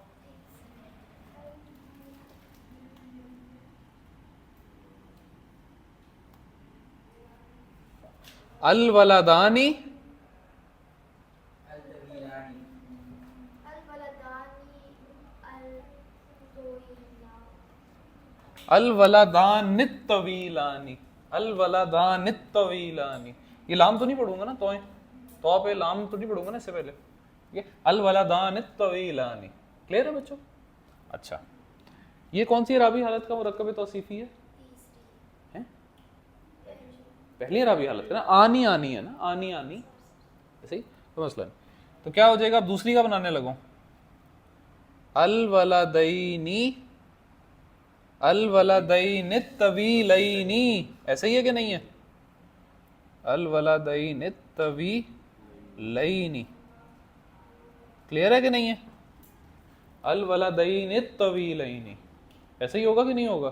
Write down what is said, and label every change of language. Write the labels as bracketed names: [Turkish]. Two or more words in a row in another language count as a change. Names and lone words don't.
[Arabic] الولداني، الولدانِ الطويلاني، الولدانِ الطويلاني. [Urdu] یہ لام تو نہیں پڑھوں گا نا، تو پے لام تو نہیں پڑھوں گا نا اس سے پہلے. یہ [Arabic] الولدانِ الطويلاني. [Urdu] کلیئر ہے بچو? اچھا، یہ کون سی عربی حالت کا مرکب توصیفی ہے? پہلی عربی حالت ہے نا، آنی آنی ہے نا، آنی آنی ایسے ہی تو مثلاً. تو کیا ہو جائے گا، اب دوسری کا بنانے لگو, [Arabic] الولدَيني، الولدَينِ الطويلَيني, [Urdu] ایسے ہی ہے کہ نہیں ہے, [Arabic] الولدَينِ الطويلَيني, [Urdu] کلیئر ہے کہ نہیں ہے, [Arabic] الولدَينِ الطويلَيني, [Urdu] ایسے ہی ہوگا کہ نہیں ہوگا.